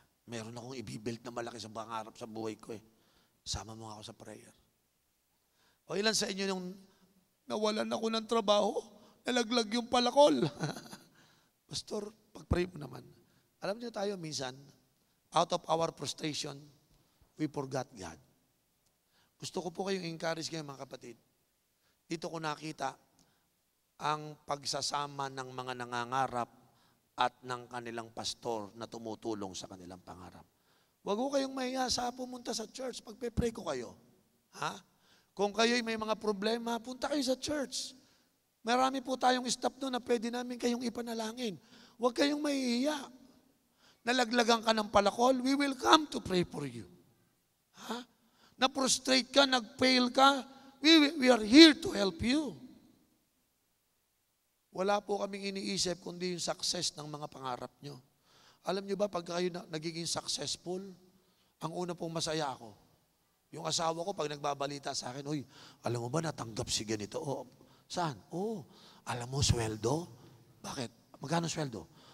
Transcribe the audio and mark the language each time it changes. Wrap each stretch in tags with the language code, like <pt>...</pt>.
<tl>Meron akong ibibuild na malaki sa pangarap sa buhay ko Sama mo nga ako sa prayer. O ilan sa inyo yung nawalan ako ng trabaho, nalaglag yung palakol. Pastor, pagpray mo naman. Alam niyo tayo minsan,</tl> <en>out of our frustration, we forgot God.</en> <tl>Gusto ko po kayong encourage kayo mga kapatid. Dito ko nakita ang pagsasama ng mga nangangarap at ng kanilang pastor na tumutulong sa kanilang pangarap. Huwag ko kayong mahiya sa pumunta sa church, pagpe-pray ko kayo. Ha? Kung kayo'y may mga problema, punta kayo sa church. Marami po tayong staff doon na pwede namin kayong ipanalangin. Huwag kayong mahihiya. Nalaglagan ka ng palakol,</tl> <en>we will come to pray for you. Ha?</en> <tl>Na-prostrate ka, nag-fail ka,</tl> <en>we are here to help you.</en> <tl>Wala po kaming iniisip kundi yung success ng mga pangarap nyo. Alam nyo ba, pag kayo nagiging successful, ang una pong masaya ako. Yung asawa ko, pag nagbabalita sa akin, "Uy, alam mo ba, natanggap si ganito?" "Oh, saan?" "Oh, alam mo, sweldo." "Bakit? Magkano sweldo?"</tl>